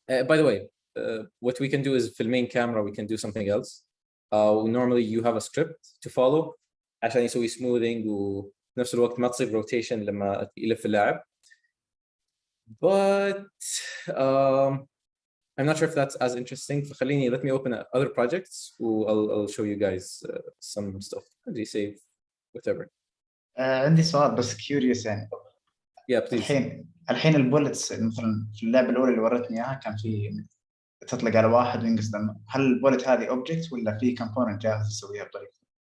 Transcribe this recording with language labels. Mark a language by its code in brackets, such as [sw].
[en] By the way, what we can do is for the main camera we can do something else. Normally you have a script to follow [ar] عشان يسوي [en] smoothing [ar] ونفس الوقت ما تصير [en] rotation [ar] لما يلف اللاعب. [en] But I'm not sure if that's as interesting. [ar] فخليني [en] let me open other projects I'll show you guys some stuff. How do you save whatever? [ar] عندي سؤال بس curious يعني. [en] Yeah, please. [ar] الحين البولتس مثلا في اللعبة الأولى اللي ورتني إياها كان في تطلق على واحد وينقص دم. هل البولت هذه object ولا في component جاهز تسويها بطريقة؟